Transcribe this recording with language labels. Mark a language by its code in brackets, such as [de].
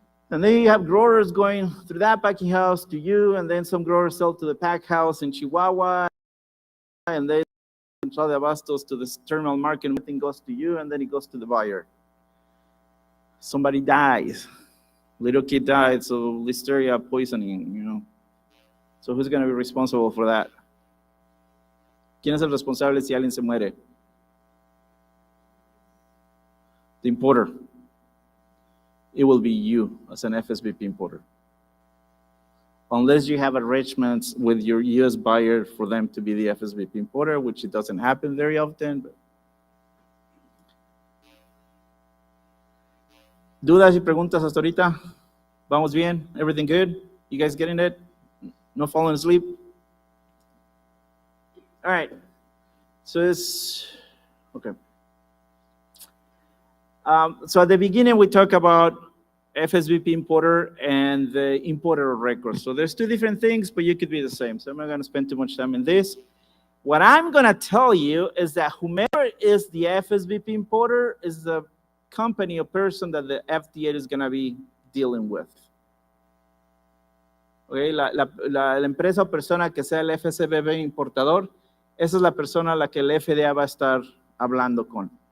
[en] And then you have growers going through that packing house to you, and then some growers sell to the pack house in Chihuahua, and then Central de Abastos to the terminal market, and everything goes to you, and then it goes to the buyer. Somebody dies. Little kid died, so listeria poisoning, you know. So who's going to be responsible for that? [es] ¿Quién es el responsable si alguien se muere? [en] The importer. It will be you as an FSVP importer. Unless you have arrangements with your US buyer for them to be the FSVP importer, which it doesn't happen very often. But... [es] ¿Dudas y preguntas hasta ahorita? ¿Vamos bien? [en] Everything good? You guys getting it? No falling asleep? All right. So it's, okay. So at the beginning, we talk about FSVP importer and the importer of records. So there's two different things, but you could be the same. So I'm not going to spend too much time in this. What I'm going to tell you is that whomever is the FSVP importer is the company or person that the FDA is going to be dealing with. [es] Okay, la empresa o persona que sea el FSVP importador, esa es la persona a la que el FDA va a estar hablando con.